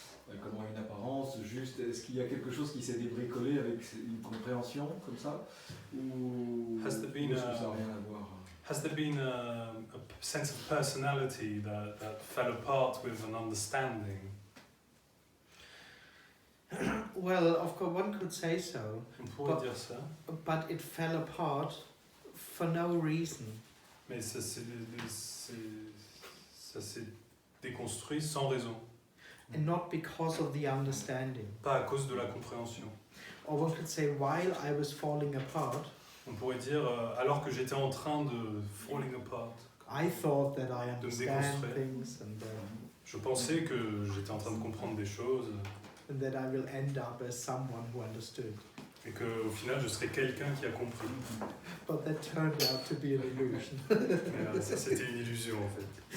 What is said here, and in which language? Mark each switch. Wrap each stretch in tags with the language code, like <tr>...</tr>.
<fr>simplement une apparence, juste est-ce qu'il y a quelque chose qui s'est débricolé avec une compréhension comme ça, ou</fr> <en>Has there been</en> <fr>est-ce que</fr> <en>a-</en> <fr>ça n'a rien à voir?</fr> <en>Has there been a sense of personality that fell apart with an understanding? Well, of course, one could say so,</en> <fr>On pourrait</fr> <en>But-</en> <fr>dire ça,</fr> <en>but it fell apart for no reason.</en> <fr>mais ça s'est déconstruit sans raison,</fr> <en>And not because of the understanding.</en> <fr>pas à cause de la compréhension.</fr> <en>Or one could say, while I was falling apart,</en> <fr>On pourrait dire, alors que j'étais en train de</fr> <en>falling apart, I thought that I</en> <fr>De me</fr> <en>understand</en> <fr>déconstruire.</fr> <en>things</en> <fr>je pensais que j'étais en train de comprendre des choses</fr> <en>and that I will end up as someone who understood.</en> <fr>et qu'au final je serais quelqu'un qui a compris.</fr> <en>But that turned out to be an illusion.</en> <fr>Mais ça c'était une illusion en fait.</fr>